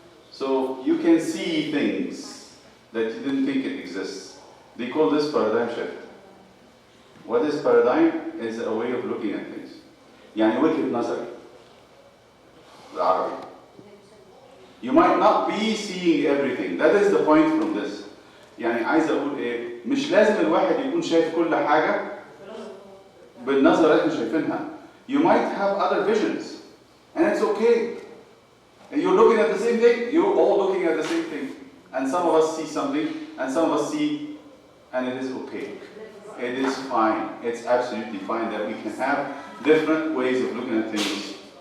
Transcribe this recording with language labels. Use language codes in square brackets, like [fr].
[en] So you can see things that you didn't think it exists. They call this paradigm shift. What is paradigm? Is a way of looking at things. [ar] يعني وجهة نظر بالعربي. [en] You might not be seeing everything. That is the point from this. [ar] يعني عايز اقول ايه؟ مش لازم الواحد يكون شايف كل حاجة بالنظرة اللي احنا شايفينها. [en] You might have other visions, and it's okay. And you're looking at the same thing. You're all looking at the same thing, and some of us see something, and some of us see, and it is okay. It is fine. It's absolutely fine that we can have different ways of looking at things.